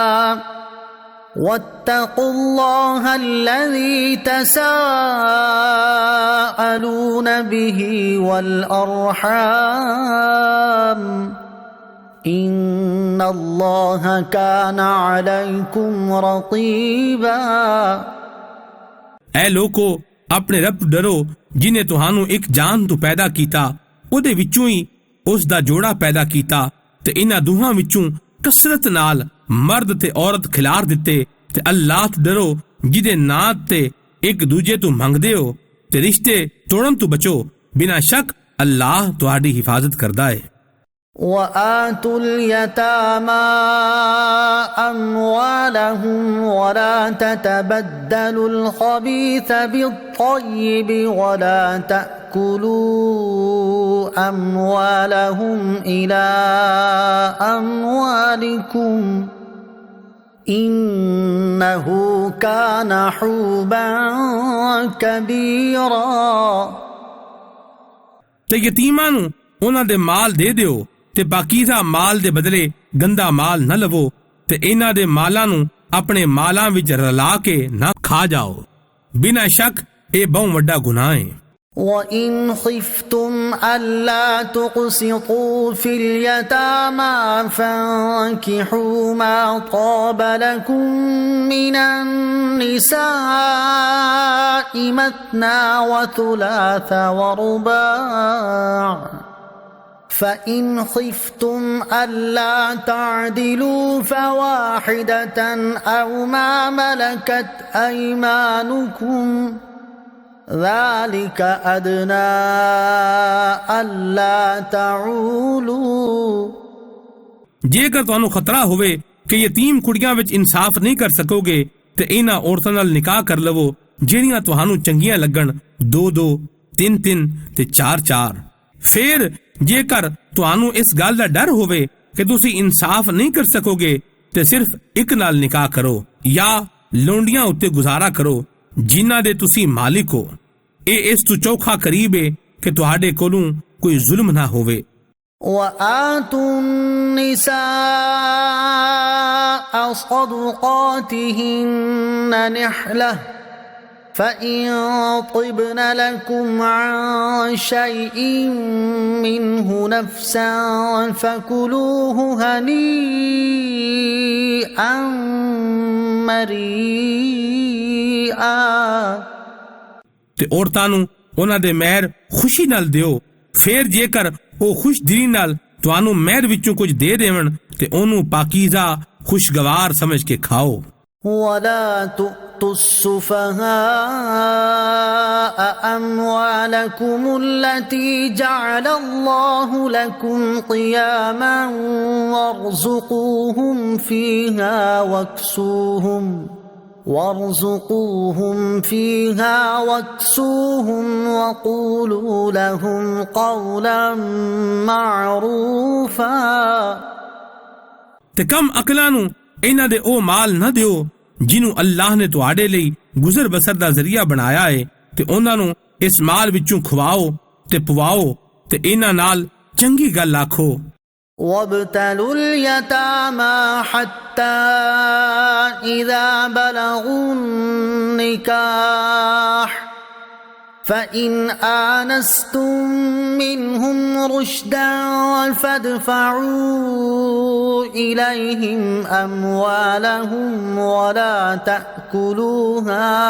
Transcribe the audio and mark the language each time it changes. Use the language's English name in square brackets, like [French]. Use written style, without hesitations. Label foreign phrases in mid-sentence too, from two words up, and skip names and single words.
[Arabic] واتقوا الله الذي تساءلون به والأرحام إن الله كان عليكم رقيبا। [Punjabi] ਐ ਲੋਕੋ ਆਪਣੇ ਰੱਬ ਤੋਂ ਡਰੋ ਜਿਨੇ ਤੁਹਾਨੂੰ ਇੱਕ ਜਾਨ ਤੋਂ ਪੈਦਾ ਕੀਤਾ, ਉਹਦੇ ਵਿੱਚੋਂ ਹੀ ਉਸ ਦਾ ਜੋੜਾ ਪੈਦਾ ਕੀਤਾ ਤੇ ਇਹਨਾਂ ਦੋਹਾਂ ਵਿੱਚੋਂ ਕਸਰਤ ਨਾਲ ਮਰਦ ਤੇ ਔਰਤ ਖਿਲਾਰ ਦਿੱਤੇ ਤੇ ਅੱਲਾਹ ਤੋਂ ਡਰੋ ਜਿਹਦੇ ਨਾਂ ਤੇ ਇੱਕ ਦੂਜੇ ਤੋਂ ਮੰਗਦੇ ਹੋ ਤੇ ਰਿਸ਼ਤੇ ਤੋੜਨ ਤੋਂ ਬਚੋ। ਬਿਨਾਂ ਸ਼ੱਕ ਅੱਲਾਹ ਤੁਹਾਡੀ ਹਿਫਾਜ਼ਤ ਕਰਦਾ ਹੈ। [Arabic] وآتوا اليتامى أموالهم ولا تتبدلوا الخبيث بالطيب ولا تأكلوا أموالهم إلى أموالكم إنه كان حوبا كبيرا۔ [Punjabi] ਤੇ ਯਤੀਮਾਂ ਨੂੰ ਉਹਨਾਂ ਦੇ ਮਾਲ ਦੇ ਦਿਓ ਤੇ ਪਾਕੀਜ਼ਾ ਮਾਲ ਦੇ ਬਦਲੇ ਗੰਦਾ ਮਾਲ ਨਾ ਲਵੋ ਤੇ ਇਹਨਾਂ ਦੇ ਮਾਲਾਂ ਨੂੰ ਆਪਣੇ ਮਾਲਾਂ ਵਿੱਚ ਰਲਾ ਕੇ ਨਾ ਖਾ ਜਾਓ। ਬਿਨਾਂ ਸ਼ੱਕ ਇਹ ਬਹੁਤ ਵੱਡਾ ਗੁਨਾਹ ਹੈ। [Arabic] وَإِنْ خِفْتُمْ أَلَّا تُقْسِطُوا فِي الْيَتَامَى فَانكِحُوا مَا طَابَ لَكُم مِّنَ النِّسَاءِ مَثْنَى وَثُلَاثَ وَرُبَاعَ فَإِنْ خِفْتُمْ أَلَّا تَعْدِلُوا فَوَاحِدَةً أَوْ مَا مَلَكَتْ أَيْمَانُكُمْ ذَلِكَ أَدْنَى أَلَّا تَعُولُوا۔ [Punjabi] ਜੇਕਰ ਤੁਹਾਨੂੰ ਖਤਰਾ ਹੋਵੇ ਕਿ ਯਤੀਮ ਕੁੜੀਆਂ ਵਿੱਚ ਇਨਸਾਫ ਨਹੀਂ ਕਰ ਸਕੋਗੇ ਤੇ ਇਹਨਾਂ ਔਰਤਾਂ ਨਾਲ ਨਿਕਾਹ ਕਰ ਲਵੋ ਜਿਹੜੀਆਂ ਤੁਹਾਨੂੰ ਚੰਗੀਆਂ ਲੱਗਣ, 2-2, 3-3 ਤੇ 4-4। ਫਿਰ ਜੇਕਰ ਤੁਹਾਨੂੰ ਇਸ ਗੱਲ ਦਾ ਡਰ ਹੋਵੇ ਕਿ ਤੁਸੀਂ ਇਨਸਾਫ ਨਹੀਂ ਕਰ ਸਕੋਗੇ ਤੇ ਸਿਰਫ ਇੱਕ ਨਾਲ ਨਿਕਾਹ ਕਰੋ ਜਾਂ ਲੋਂਡੀਆਂ ਉੱਤੇ ਗੁਜ਼ਾਰਾ ਕਰੋ ਜਿਨ੍ਹਾਂ ਦੇ ਤੁਸੀਂ ਮਾਲਿਕ ਹੋ। ਇਹ ਇਸ ਤੋਂ ਚੌਖਾ ਕਰੀਬ ਹੈ ਕਿ ਤੁਹਾਡੇ ਕੋਲੋਂ ਕੋਈ ਜ਼ੁਲਮ ਨਾ ਹੋਵੇ। [Arabic] وَآتُوا النِّسَاءَ صَدُقَاتِهِنَّ نِحْلَةً فَإِن طِبْنَ لَكُمْ عَن شَيْءٍ مِّنْهُ نَفْسًا فَكُلُوهُ هَنِيئًا مَرِيئًا۔ [Punjabi] ਤੇ ਔਰਤਾਂ ਨੂੰ ਉਹਨਾਂ ਦੇ ਮਹਿਰ ਖੁਸ਼ੀ ਨਾਲ ਦਿਓ। ਫਿਰ ਜੇਕਰ ਉਹ ਖੁਸ਼ ਦਿਲੀ ਨਾਲ ਤੁਹਾਨੂੰ ਮਹਿਰ ਵਿੱਚੋਂ ਕੁਝ ਦੇ ਦੇਵਣ ਤੇ ਉਹਨੂੰ ਪਾਕੀਜ਼ਾ ਖੁਸ਼ਗਵਾਰ ਸਮਝ ਕੇ ਖਾਓ। [Arabic] وَلَا تُؤْتُوا السُّفَهَاءَ أَمْوَالَكُمُ الَّتِي جَعَلَ اللَّهُ لَكُمْ قِيَامًا وَارْزُقُوهُمْ فِيهَا واكسوهم وقولوا لهم قولا معروفا۔ [Punjabi] ਤੇ ਕਮ ਅਕਲਾਂ ਨੂੰ ਇਹਨਾਂ ਦੇ ਉਹ ਮਾਲ ਨਾ ਦਿਓ ਜਿਹਨੂੰ ਅੱਲਾਹ ਨੇ ਤੁਹਾਡੇ ਲਈ ਗੁਜ਼ਰ ਬਸਰ ਦਾ ਜ਼ਰੀਆ ਬਣਾਇਆ ਹੈ ਤੇ ਉਹਨਾਂ ਨੂੰ ਇਸ ਮਾਲ ਵਿੱਚੋਂ ਖਵਾਓ ਤੇ ਪਵਾਓ ਤੇ ਇਹਨਾਂ ਨਾਲ ਚੰਗੀ ਗੱਲ ਆਖੋ। [Arabic] وابتلوا اليتامى حتى إذا بلغوا النكاح فإن آنستم منهم رشدا فادفعوا إليهم أموالهم ولا تأكلوها